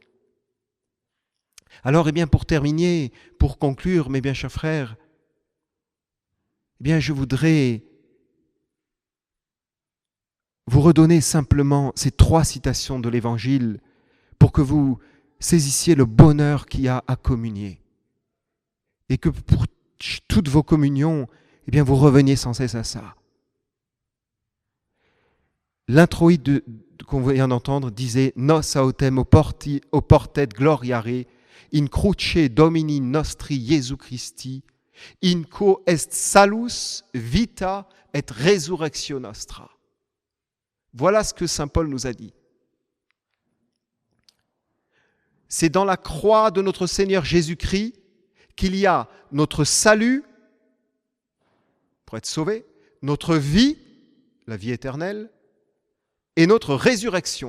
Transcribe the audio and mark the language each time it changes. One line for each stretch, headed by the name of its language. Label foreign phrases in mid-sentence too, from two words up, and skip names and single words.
French: Alors, pour terminer, pour conclure, mes bien chers frères, je voudrais vous redonner simplement ces 3 citations de l'Évangile pour que vous saisissiez le bonheur qu'il y a à communier. Et que pour toutes vos communions, vous reveniez sans cesse à ça. L'introïde qu'on vient d'entendre disait «
Latin: Nos autem oportet gloriare, in cruce Domini nostri Jesu Christi, in quo est salus vita et resurrectio nostra ».
French: Voilà ce que saint Paul nous a dit. C'est dans la croix de notre Seigneur Jésus-Christ qu'il y a notre salut, pour être sauvé, notre vie, la vie éternelle, et notre résurrection.